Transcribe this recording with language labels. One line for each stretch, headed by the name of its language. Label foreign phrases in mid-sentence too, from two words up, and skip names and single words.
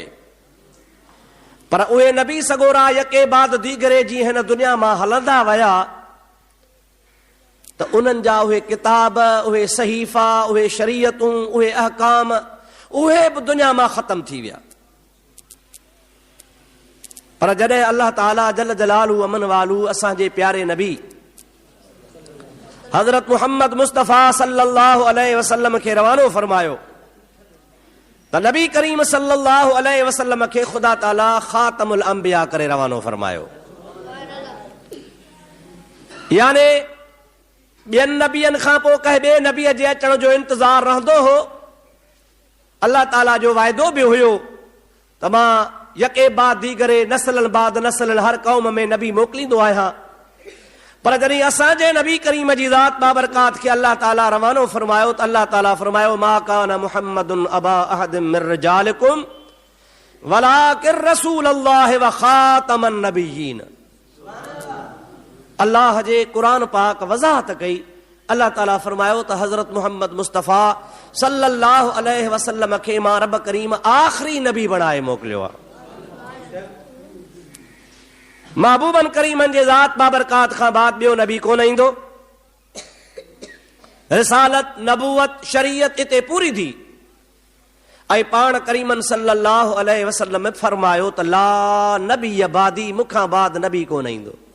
Sindhi: पर उहे नबी सगोरा
Persian: یکے بعد دیگرے
Sindhi: जीअं हिन दुनिया मां हलंदा विया त उन्हनि जा उहे किताब उहे सहीफ़ा उहे शरीयतूं उहे अहकाम उहे बि दुनिया मां ख़तम थी विया। पर जॾहिं अल्लाह ताला
Arabic: جل جلاله عم نواله
Sindhi: असांजे प्यारे नबी हज़रत मुहम्मद मुस्तफ़ा
Arabic: صلى الله عليه وسلم
Sindhi: खे रवानो फरमायो त नबी करीम
Arabic: صلى الله عليه وسلم
Sindhi: खे ख़ुदा ताला
Arabic: خاتم الأنبياء
Sindhi: करे रवानो फरमायो। याने ॿियनि नबियनि खां पोइ कंहिं ॿिए नबीअ जे अचण जो इंतज़ार रहंदो हो। अल्लाह ताला जो वाइदो बि हुयो त मां
Persian: یکے بعد دیگرے
Sindhi: नस्लनि बाद नस्लनि हर क़ौम में नबी मोकिलींदो आहियां। पर जॾहिं असांजे नबी करीम जी ज़ात बाबरकात खे अल्लाह ताला रवानो फरमायो त अल्लाह ताला फरमायो
Arabic: ما كان محمد أبا أحد من رجالكم ولكن رسول الله وخاتم النبيين.
Sindhi: अल्लाह जे क़ुरान पाक वज़ाहत कई। अल्लाह ताला फरमायो त हज़रत मुहम्मद मुस्तफ़ा
Arabic: صلى الله عليه وسلم
Sindhi: खे मां रब करीम आख़िरी नबी बणाए मोकिलियो आहे। महबूबन करीमन जे ज़ात बाबरकात खां बाद ॿियो नबी कोन ईंदो। रिसालत नबूवत शरीयत इते पूरी थी ऐं पाण करीमन
Arabic: صلى الله عليه وسلم
Sindhi: फरमायो त
Arabic: لا نبي بعدي
Sindhi: मूंखां बाद नबी कोन ईंदो।